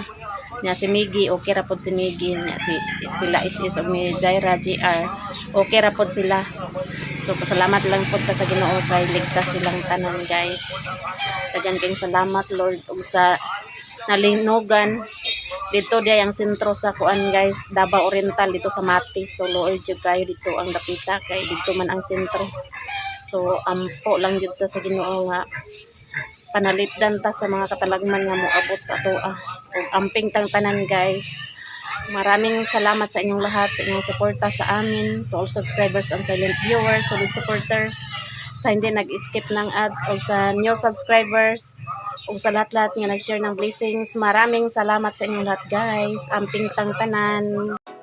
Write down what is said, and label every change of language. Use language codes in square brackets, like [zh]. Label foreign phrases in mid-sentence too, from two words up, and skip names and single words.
[ceb] si Miggy okay ra pod si Miggy sila is og ni Jaira GR okay ra pod sila so pasalamat lang pod ta sa Ginoo kay ligtas silang tanan guys daghan kayong salamat Lord ug sa nalinogan dito diay ang sentro sa kuan guys Davao Oriental dito sa Mati so Lord jud kayo dito ang dapita kay dito man ang sentro. So, ampo lang dito sa Ginoo nga panalipdan ta sa mga katalagman nga moabot sa atoa. Ug amping tang tanan guys. [tl] Maraming salamat sa inyong lahat sa inyong suporta sa amin, [en] to all subscribers and silent viewers, solid supporters, [tl] sa hindi nag-skip ng ads o sa [en] new subscribers [tl] o sa lahat-lahat nga nag-share ng blessings. Maraming salamat sa inyong lahat guys. [ceb] Amping tang tanan.